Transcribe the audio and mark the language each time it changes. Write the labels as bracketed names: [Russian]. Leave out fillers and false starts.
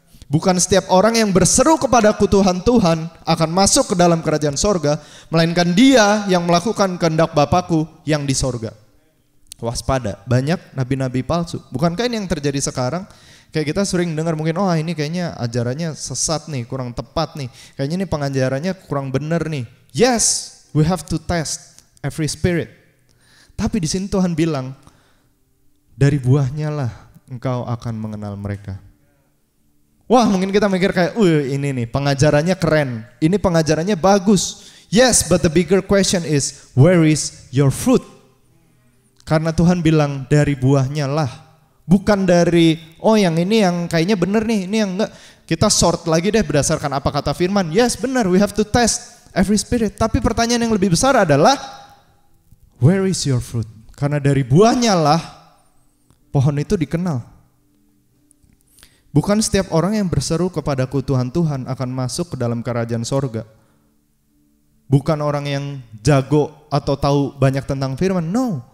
[Indonesian] Bukan setiap orang yang berseru kepadaku Tuhan, Tuhan akan masuk ke dalam kerajaan sorga, melainkan dia yang melakukan kehendak Bapakku yang di sorga. Waspada, banyak nabi-nabi palsu. Bukankah ini yang terjadi sekarang? Kayak kita sering dengar mungkin, oh ini kayaknya ajarannya sesat nih, kurang tepat nih. Kayaknya ini pengajarannya kurang benar nih. [English] Yes, we have to test every spirit. [Indonesian] Tapi di sini Tuhan bilang, dari buahnya lah engkau akan mengenal mereka. Wah, mungkin kita mikir kayak, ini nih pengajarannya keren, ini pengajarannya bagus. [English] Yes, but the bigger question is, where is your fruit? [Indonesian] Karena Tuhan bilang dari buahnya lah. Bukan dari, yang ini yang kayaknya bener nih, ini yang enggak. Kita sort lagi deh berdasarkan apa kata firman. [English] Yes, [Indonesian] benar, [English] we have to test every spirit. [Indonesian] Tapi pertanyaan yang lebih besar adalah, [English] where is your fruit? [Indonesian] Karena dari buahnya lah pohon itu dikenal. Bukan setiap orang yang berseru kepadaku Tuhan, Tuhan akan masuk ke dalam kerajaan sorga. Bukan orang yang jago atau tahu banyak tentang firman, no.